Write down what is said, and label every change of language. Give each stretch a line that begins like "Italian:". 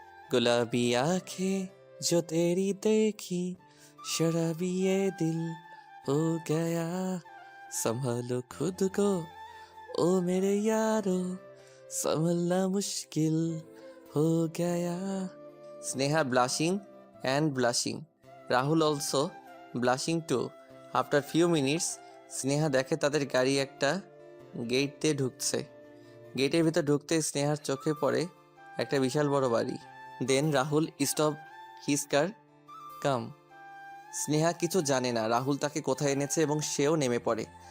Hindi: गुलाबी आंखें जो तेरी देखी, शराबी ये दिल हो गया, संभालो खुद को ओ मेरे यारो, संभलना मुश्किल हो गया।
English: Sneha blushing and blushing. Rahul also blushing too. After few minutes,
Bangla: Sneha দেখে তাদের গাড়ি একটা গেট দিয়ে ঢুকছে। গেটের ভিতর ঢুকতে স্নেহার চোখে পড়ে একটা বিশাল বড় বাড়ি।
English: Then Rahul stop his car, come.
Bangla: স্নেহা কিছু জানে না রাহুল তাকে কোথায় এনেছে এবং সেও নেমে পড়ে।